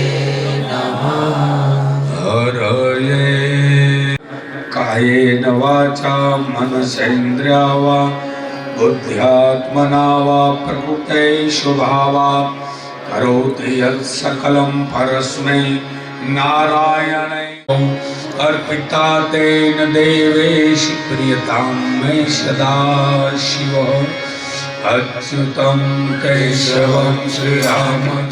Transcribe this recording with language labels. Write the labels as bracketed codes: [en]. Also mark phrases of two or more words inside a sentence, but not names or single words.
[sa] હરયે કાયેન વાચા મનસેન્દ્રિયા વા બુદ્ધ્યાત્મના વા પ્રકૃતે સ્વભાવા કરોતિ યત્ સકલં પરસ્મૈ નારાયણે अर्पिता तेन देवेश प्रियतां मे सदा शिव अच्युतं केशवं श्रीराम